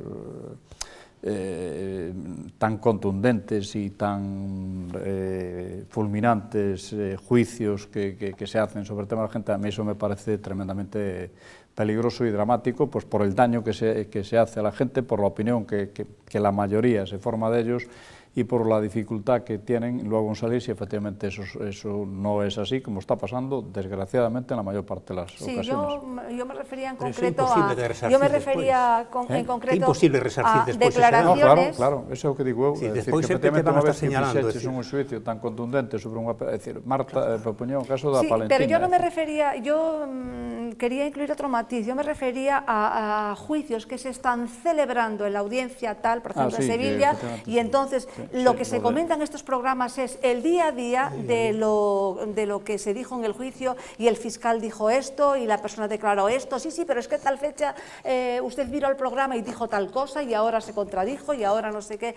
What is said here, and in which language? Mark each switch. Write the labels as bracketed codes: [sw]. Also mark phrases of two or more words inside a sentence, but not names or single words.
[es] tan contundentes y tan fulminantes juicios que se hacen sobre el tema de la gente, a mí eso me parece tremendamente peligroso y dramático, pues por el daño que se hace a la gente, por la opinión que la mayoría se forma de ellos y por la dificultad que tienen luego en salir si efectivamente eso no es así, como está pasando, desgraciadamente, en la mayor parte de las ocasiones. Yo me refería en Pero concreto es imposible resarcir después. Declaraciones. [gl] Claro, eso é o que digo eu, [es] Sí, decir, [gl] despois que sempre te [es] efectivamente van a [gl] unha [es] estar [gl] vez que [es] señalando, [gl] fixeches un xuicio tan contundente sobre unha... É dicir, Marta propoñía o caso da [es] Sí, [gl] Valentina. [es] pero yo no me refería, quería incluir otro matiz, yo me refería a juicios que se están celebrando en la audiencia tal, por ejemplo, en Sevilla, y entonces lo que se comenta en estos programas es el día a día de lo que se dijo en el juicio, y el fiscal dijo esto, y la persona declaró esto, sí, pero es que tal fecha usted miró el programa y dijo tal cosa, y ahora se contradijo, y ahora no sé qué.